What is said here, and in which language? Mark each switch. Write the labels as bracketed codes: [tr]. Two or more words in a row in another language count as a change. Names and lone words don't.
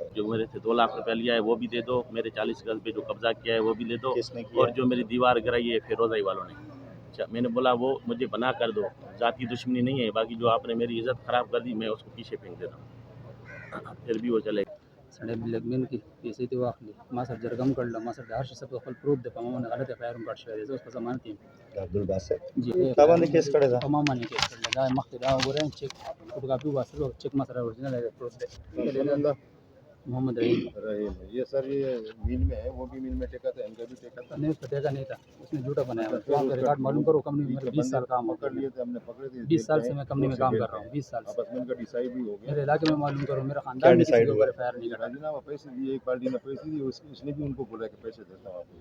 [ur] جو میرے سے 2 لاکھ روپے لیا ہے وہ بھی دے دو، میرے 40 گز پہ جو قبضہ کیا ہے وہ بھی دے دو، کس نے کیا؟ اور جو میری دیوار گرائی ہے فیروزائی والوں نے. اچھا، میں نے بولا وہ مجھے بنا کر دو، ذاتی دشمنی نہیں ہے، باقی جو آپ نے میری عزت خراب کر دی میں اس کو پیچھے پھینک دیتا ہوں، پھر بھی وہ چلے گا. [ps] سڑے بلیکمین کی پیسې دی واخلي ما سره جرګم کړل، ما سره د هر شي څه خپل پروف د پامه نه غلطه فایرم کړ شوی دی. زه اوس په ضمانت یم. عبدالباسط جی تا باندې کیس کړی دا؟ په ما باندې کیس کړل. دا مخکې دا وګورئ چیک فوټوکاپي وباسلو، چیک ما سره اورجینل دی، پروف دی. محمد رحیم [ur] یہ سر یہ میل میں ہے، وہ بھی میل میں ٹھیکا تھا، ان کا بھی ٹھیکا تھا. نہیں، اس کا ٹیکا نہیں تھا، اس نے جھوٹا بنایا. وہاں پہ ریکارڈ معلوم کرو. کمپنی میں میرے 20 سال کام پکڑ لیے تھے ہم نے، پکڑے تھے. 20 سال سے میں کمپنی میں کام کر رہا ہوں. 20 سال سے آپس میں ان کا ڈیسائیڈ بھی ہو گیا. میرے علاقے میں معلوم کرو. میرا خاندان میں کسی کے اوپر FIR نہیں کرا. جناب پیسے دیے، ایک پارٹی نے پیسے دیے، اس نے بھی ان کو بولا کہ پیسے دیتا ہوں آپ کو.